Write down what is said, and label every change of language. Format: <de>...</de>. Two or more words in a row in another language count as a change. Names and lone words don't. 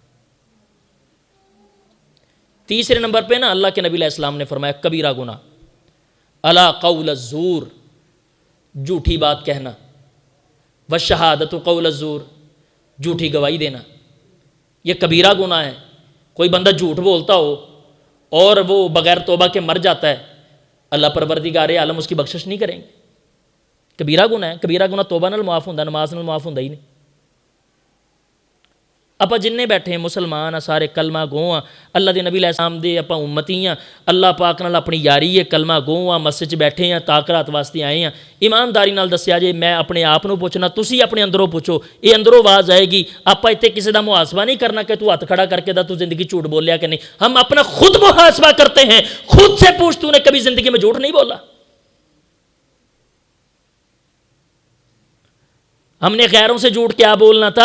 <ur>تیسرے نمبر پہ نا اللہ کے نبی علیہ السلام نے فرمایا کبیرہ گناہ</ur> <ar>الا قول الزور،</ar> <ur>جھوٹی بات کہنا،</ur> <ar>والشہادۃ قول الزور،</ar> <ur>جھوٹی گواہی دینا. یہ کبیرہ گناہ ہے. کوئی بندہ جھوٹ بولتا ہو اور وہ بغیر توبہ کے مر جاتا ہے، اللہ پروردگار عالم اس کی بخشش نہیں کریں گے. کبیرہ گناہ ہے.</ur> <pa>کبیرہ گناہ توبہ نال معاف ہوندا، نماز نال معاف ہوندا ہی نہیں. آپ جننے بیٹھے ہیں مسلمان سارے کلمہ گو ہاں، اللہ دے نبی علیہ السلام دے آپ امتی ہاں، اللہ پاک نال اپنی یاری ہے، کلمہ گو ہاں، مسجد چ بیٹھے ہیں، تاکرات واسطے آئے ہیں. ایمانداری نال دسیا جے میں اپنے آپ نو پوچھنا، تسی اپنے اندروں پوچھو.</pa> <ur>یہ اندروں آواز آئے گی.</ur> <pa>آپ اتنے کسی دا محاسبہ نہیں کرنا کہ تو ہاتھ کھڑا کر کے دا تو زندگی جھوٹ بولیا کہ نہیں.</pa> <ur>ہم اپنا خود محاسبہ کرتے ہیں. خود سے پوچھ تو نے کبھی زندگی میں جھوٹ نہیں بولا؟ ہم نے غیروں سے جھوٹ کیا بولنا تھا؟</ur>